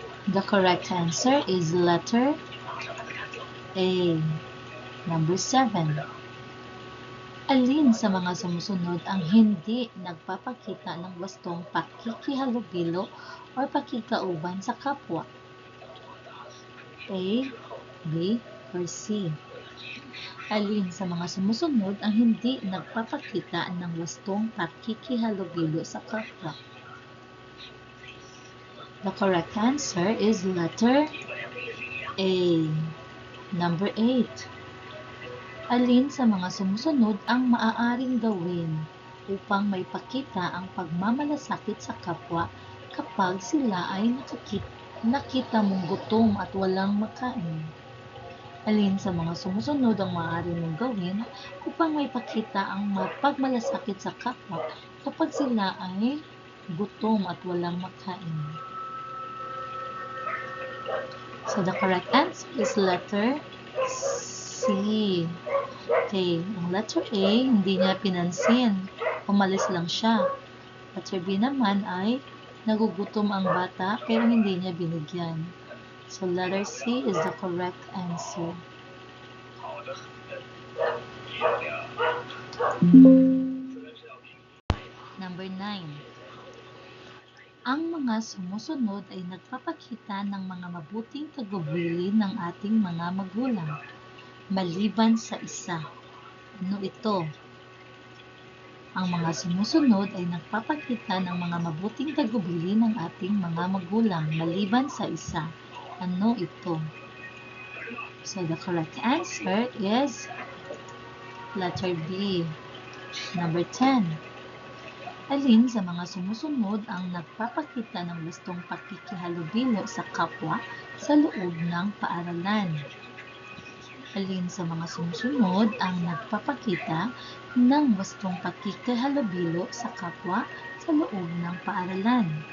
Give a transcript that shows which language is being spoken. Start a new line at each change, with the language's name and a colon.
English: The correct answer is letter A. Number 7.
Filipino: Alin sa mga sumusunod ang hindi nagpapakita ng wastong pakikihalubilo o pakikauban sa kapwa?
English: A, B, or C?
Filipino: Alin sa mga sumusunod ang hindi nagpapakita ng wastong pakikihalubilo sa kapwa?
English: The correct answer is letter A. Number 8.
Filipino: Alin sa mga sumusunod ang maaaring gawin upang maipakita ang pagmamalasakit sa kapwa kapag sila ay nakita mong gutom at walang makain? Alin sa mga sumusunod ang maaari mong gawin upang maipakita ang pagmalasakit sa kapwa kapag sila ay gutom at walang makain?
English: So the correct answer is letter C.
Filipino: Okay, ang letter A, hindi niya pinansin. Umalis lang siya. Letter B naman ay nagugutom ang bata pero hindi niya binigyan.
English: So letter C is the correct answer. Number 9.
Filipino: Ang mga sumusunod ay nagpapakita ng mga mabuting tagumpay ng ating mga magulang, maliban sa isa. Ano ito? Ang mga sumusunod ay nagpapakita ng mga mabuting tagumpay ng ating mga magulang, maliban sa isa. Ano ito?
English: So the correct answer is letter B. Number 10.
Filipino: Alin sa mga sumusunod ang nagpapakita ng gustong pakikihalubilo sa kapwa sa loob ng paaralan? Alin sa mga sumusunod ang nagpapakita ng gustong pakikihalubilo sa kapwa sa loob ng paaralan?